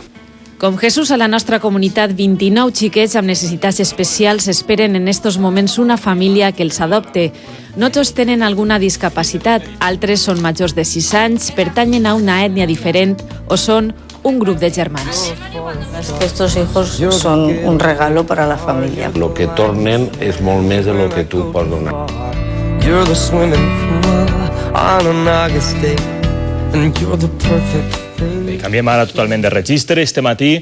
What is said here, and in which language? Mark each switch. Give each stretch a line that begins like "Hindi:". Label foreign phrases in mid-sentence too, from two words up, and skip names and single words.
Catalan: Com Jesús, a la nostra comunitat, 29 xiquets amb necessitats especials esperen en estos moments una família que els adopte. No tots tenen alguna discapacitat, altres són majors de 6 anys, pertanyen a una ètnia diferent o són un grup de germans.
Spanish: Estos hijos son un regalo para la familia.
Catalan: Lo que tornen és molt més de lo que tu pots donar.
English: You're the swimming pool on an August day, and you're the perfect thing.
Catalan: Canviem ara totalment de registre. Este matí